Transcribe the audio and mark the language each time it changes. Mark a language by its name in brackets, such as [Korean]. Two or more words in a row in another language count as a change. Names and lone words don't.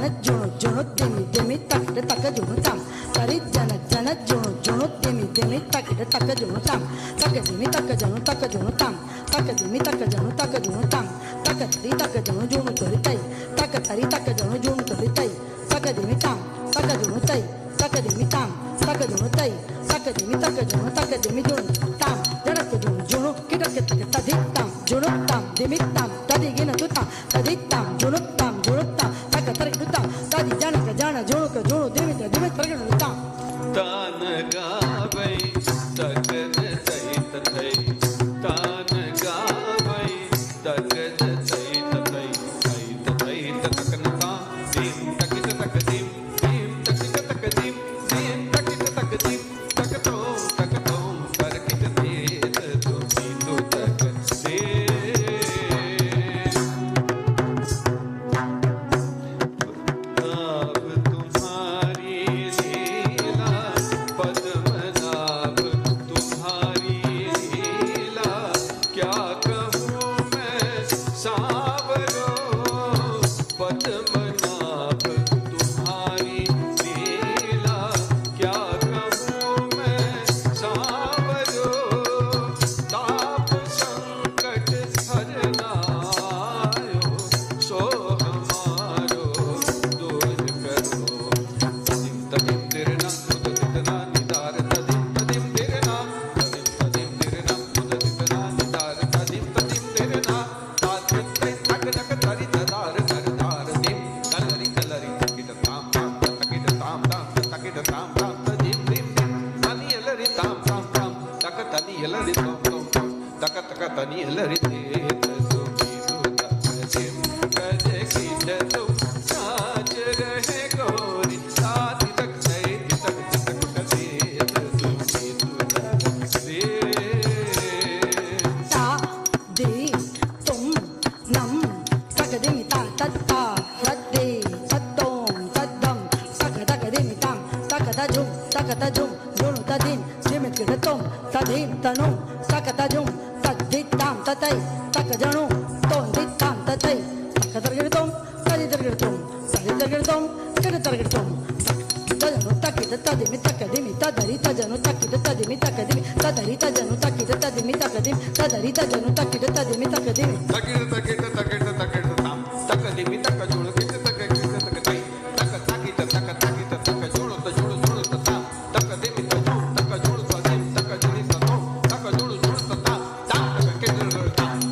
[Hindi] जुणु जुणु दिमि दिमि तकट तक जुणुताम तरी जन जन जुणु जुणु दिमि दिमि तकट तक जुणुताम तक दिमि तक जनु तक जुणुताम तक दिमि तक जनु तक जुणुताम तक तरी तक जनु जुणु तोरितई तक तरी तक जनु जुणु तोरितई तक दिमि ताम तक जुणुतई तक दिमि ताम तक जुणुतई तक दिमि तक जनु तक दिमि जुणु ताम जड़क जुणु जुणु किटक तक तदित ताम जुणु ताम दिमि ताम तदि गिन तुताम तदित ताम जुणु ताम जुणु ताम तक तरी तुताम तदि जनक जन जुणु क जुणु दिमि दिमि तरी तुताम तान गावै तकद सहित थै तान गावै तकद सहित थै सहित थै तकनता दीम तकित तक दीम दीम तकित तक दीम दीम तकित तक दीम तकतो तकतो करकित देत तो बिंदु तक दे नाभ तुम्हारी लीला पद्मनाभ तुम्हारी लीला क्या कहूँ मैं सावरो पद्मनाभ तुम्हारी लीला क्या कहूँ मैं सावरो ताप संकट हरनायो सो हमारो दूर करो तदिम तदिम तिरना उदितना निदार तदिम तदिम तिरना तदिम तदिम तिरना उदितना निदार तदिम तदिम तिरना तादिम तै तक तक तरि तदार करदार दिम कलरि कलरि तकिट ताम ताम तकिट ताम ताम तकिट ताम ताम तदिम दिम दिम तनि एलरि ताम ताम ताम तक तनि एलरि तोम तोम तोम तक तक तनि एलरि तेत सुमी दुता सिम कजे कीट तुम साच रहे गोरी साथी तक तै तक तक कदेत सुमी दुता से ता दे तुम नम तक दिमि ता तत्ता तद्दे तत्तोम तद्दम तक तक दिमि ताम तक तजुम जुणु तदिन दिमि किटतोम तदिन तनु तक तजुम तद्दित ताम ततै तक जणु तोम दित ताम ततै तक तरगिरतोम तदि तरगिरतोम तदि तरगिरतोम किट तरगिरतोम तजनु तकिट तदिमि तक दिमि तदरि तजनु तकिट तदिमि तक दिमि तदरि तजनु तकिट तदिमि तक दिमि तदरि तजनु तकिट तदिमि तक दिमि तकिट तकिट तकिट तकिट ताम तक दिमि तक जुणु किट तक किट तक तै तक तकिट तक तकिट तक जुणु त जुणु जुणु त ताम तक दिमि त जुणु तक जुणु त दिम तक जुणि त तो तक जुणु जुणु त ताम ताम तक किट ताम